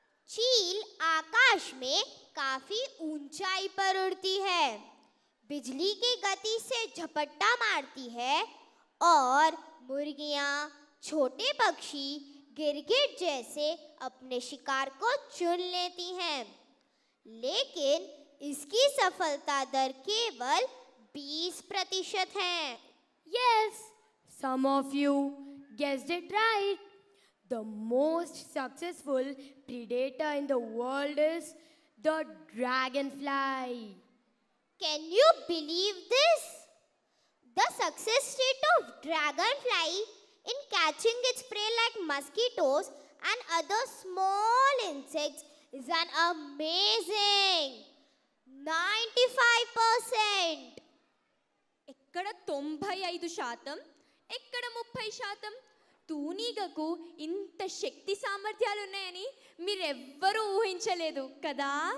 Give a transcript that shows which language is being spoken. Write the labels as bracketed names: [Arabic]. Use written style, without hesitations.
[Hindi] चील आकाश में काफी ऊंचाई पर उड़ती है, बिजली की गति से झपट्टा मारती है और मुर्गियां, छोटे पक्षी, गिरगिट जैसे अपने शिकार को चुन लेती हैं। लेकिन इसकी सफलता दर केवल 20% है। [English] Yes, some of you guessed it right. The most successful predator in the world is the dragonfly. Can you believe this? The success rate of dragonfly in catching its prey like mosquitoes and other small insects is an amazing 95%. [Telugu] ఎక్కడ 95%, ఎక్కడ 30%. తూనీగకు ఇంత శక్తి సామర్థ్యాలు ఉన్నాయని మీరెవ్వరూ ఊహించలేదు కదా.